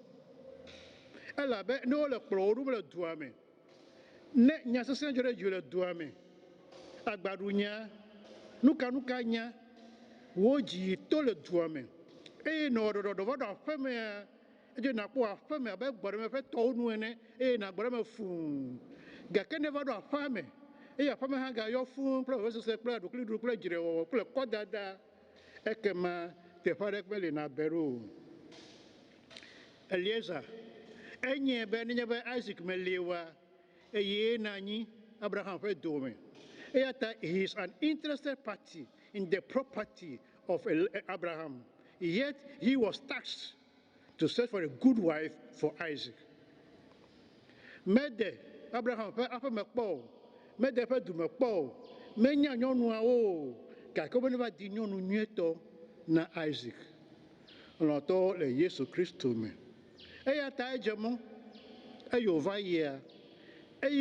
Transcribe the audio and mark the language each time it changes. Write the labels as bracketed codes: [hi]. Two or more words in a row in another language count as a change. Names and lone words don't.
[ee] elabe ne wole kplɔwo ɖom le dua me ne nya sesẽ dzɔ ɖe dzi le dua me agbaɖunya nukanuka nya wo dzi to le dua me eye nɔ ɖɔɖɔɖɔ va ɖo aƒemea edze nakpɔ aƒeme abe gbɔɖeme ƒe tɔwo nu ene eye nagbɔ ɖe me fũu gake ne va ɖo aƒea me eye aƒeme hã gayɔ fũu kple vevesese kple aɖukliɖuɖu kple dzrewɔwɔ kple kɔdada ekema teƒe aɖe meli na be ɖo o Eliezer enye be nenye be Isaac meli wa eye na anyi Abraham ƒe dome eya ta [en] he is an interested party in the property of Abraham yet he was tasked to search for a good wife for Isaac [ee] mede Abraham ƒe aƒeme kpɔ o mede ƒe dume kpɔ o menya nyɔnuawo o gake wobe ne va di nyɔnu nyuietɔ na Isaac lɔ̃tɔwo le Yesu Kristo me eya ta edze mɔ eye wòva yia eye